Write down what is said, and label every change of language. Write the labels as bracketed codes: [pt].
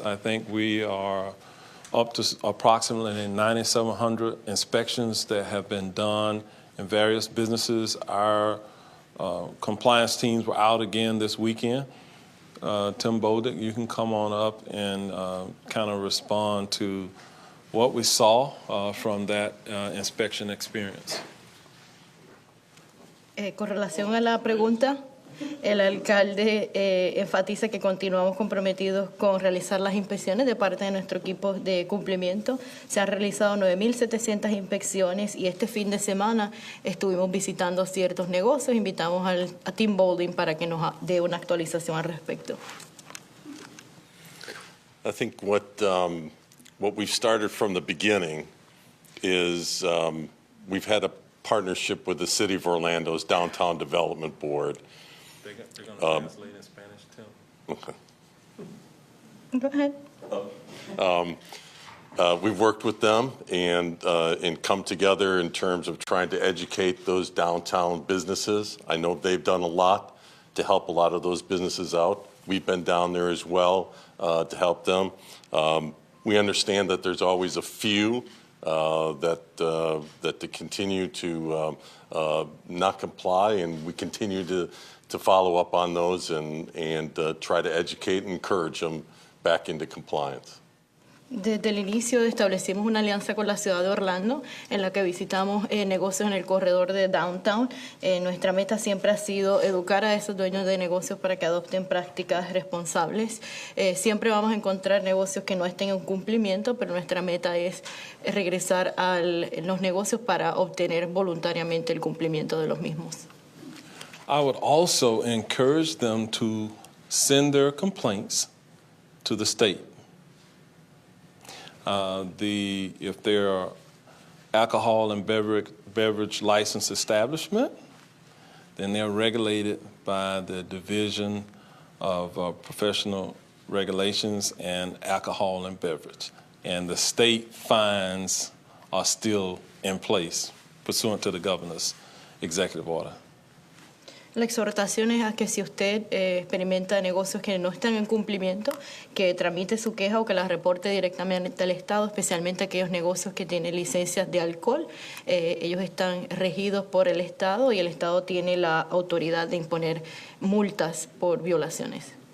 [en] I think we are up to approximately 9,700 inspections that have been done in various businesses. Our compliance teams were out again this weekend. Tim Bodick, you can come on up and kind of respond to what we saw from that inspection experience. [es] Con relación a la pregunta, el alcalde enfatiza que continuamos comprometidos con realizar las inspecciones de parte de nuestro equipo de cumplimiento. Se han realizado 9.700 inspecciones y este fin de semana estuvimos visitando ciertos negocios. Invitamos a Team Bowling para que nos dé una actualización al respecto. [en] I think what we've started from the beginning is we've had a partnership with the City of Orlando's Downtown Development Board. They're going to translate in Spanish, too. Okay. Go ahead. We've worked with them and come together in terms of trying to educate those downtown businesses. I know they've done a lot to help a lot of those businesses out. We've been down there as well to help them. We understand that there's always a few that they continue to not comply, and we continue to follow up on those and try to educate and encourage them back into compliance. [es] Desde el inicio establecimos una alianza con la ciudad de Orlando en la que visitamos negocios en el corredor de Downtown. Nuestra meta siempre ha sido educar a esos dueños de negocios para que adopten prácticas responsables. Siempre vamos a encontrar negocios que no estén en cumplimiento, pero nuestra meta es regresar a los negocios para obtener voluntariamente el cumplimiento de los mismos. [en] I would also encourage them to send their complaints to the state. If they're alcohol and beverage license establishment, then they're regulated by the Division of Professional Regulations and Alcohol and Beverage. And the state fines are still in place pursuant to the governor's executive order. [es] La exhortación es a que si usted experimenta negocios que no están en cumplimiento, que tramite su queja o que la reporte directamente al Estado, especialmente aquellos negocios que tienen licencias de alcohol. Ellos están regidos por el Estado y el Estado tiene la autoridad de imponer multas por violaciones.